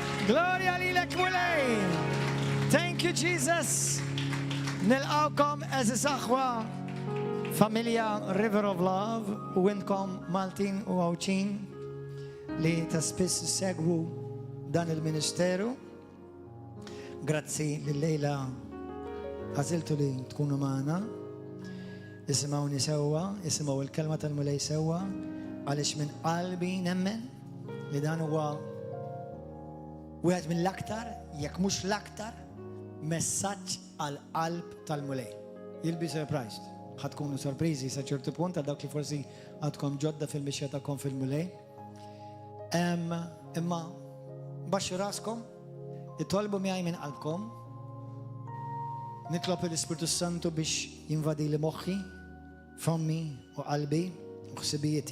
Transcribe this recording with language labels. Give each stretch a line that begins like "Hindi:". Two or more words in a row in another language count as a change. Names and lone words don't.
Maltese: Gloria lilek mulej.
English: Thank you Jesus.
Maltese: Nilqawkom eżis aħwa familja River of Love u inkom Maltin u Għawċin li ta' spiss segwu dan il-ministeru. Grazzi lil-lejla għaziltu li tkunu maħna. Isimawni sewa, isimaw il-kelma tal-mulej sewa, għalix minn qalbi nemmen li dan huwa wieħed minn l-aktar, jekk mhux l-aktar, messaġġ għal-qalb tal-mulej.
English: You'll be surprised.
Maltese: ħatkunu sorpriżi sa ċertu punt għal dawk li forsi għadkom ġodda fil-mixja tagħkom fil-mulej. Imma baxxu raskom, itolbu miegħi minn qalbkom, nitlob l-Ispiritu Santu biex jinvadi li moħħi, fommi u qalbi u ħsibijieti.